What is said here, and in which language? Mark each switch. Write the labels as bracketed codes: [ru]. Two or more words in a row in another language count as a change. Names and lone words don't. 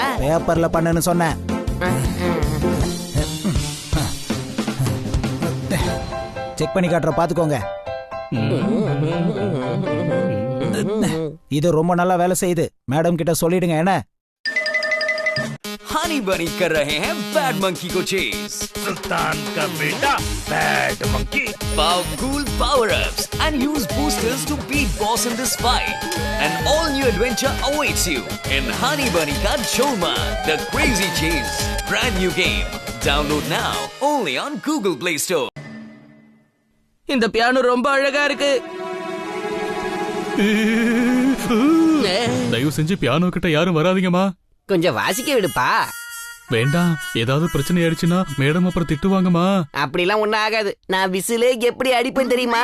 [ta] பேப்பர்ல பண்ணுன்னு சொன்னேன். செக் பண்ணி காட்டுற, பாத்துக்கோங்க. இது ரொம்ப நல்லா வேலை செய்யுது. மேடம் கிட்ட சொல்லிடுங்க. என்ன? [hi] हनी बनी कर रहे हैं [en] bad monkey [hi] को चेज. सुल्तान का बेटा [en] bad monkey. Powerful power-ups and use boosters to beat boss in this fight. An all-new adventure awaits you in Honey Bunny Ka Choma, the Crazy Chase. Brand new game. Download now only on Google Play Store. [ta] இந்த பியானோ ரொம்ப அழகா இருக்கு. தயவு செஞ்சு பியானோ கிட்ட யாரும் வராதீங்கம்மா. கொஞ்சம் வாசிக்க விடுப்பா. வேண்டாம், ஏதாவது பிரச்சனை ஆயிடுச்சுன்னா மேடம் அப்புறம் திட்டுவாங்கம்மா. அப்படிலாம் ஒண்ணும் ஆகாது. நான் விசிலே எப்படி அடிப்பேன் தெரியுமா?